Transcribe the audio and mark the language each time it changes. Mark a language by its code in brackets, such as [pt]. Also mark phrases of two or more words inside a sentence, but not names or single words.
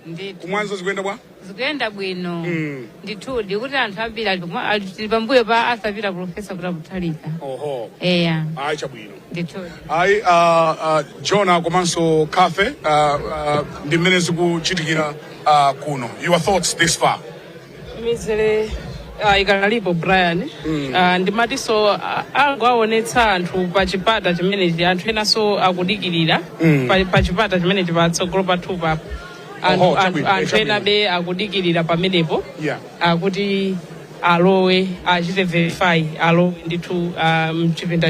[ny] Kumwanzo zikuenda bwa? Zikuenda bwino. Nditudi kuti anthu ambiri ali pambuyo pa asapita Professor kuti Mutharika. Oho. Acha bwino. Nditudi. Ayi Jonah komanso Cafe ndi mmene zikuchitikira kuno. [en] Your thoughts this far? [ny] Mizere ikanalipo Brian ndimatiso angoaonetsa anthu pa chipata chimenechi anthu enaso akudikirira pa chipata chimenechi patsogolo pathu papo anthu enabe akudikirira pamenepo akuti alowe achite verify alowe ndithu mchipinda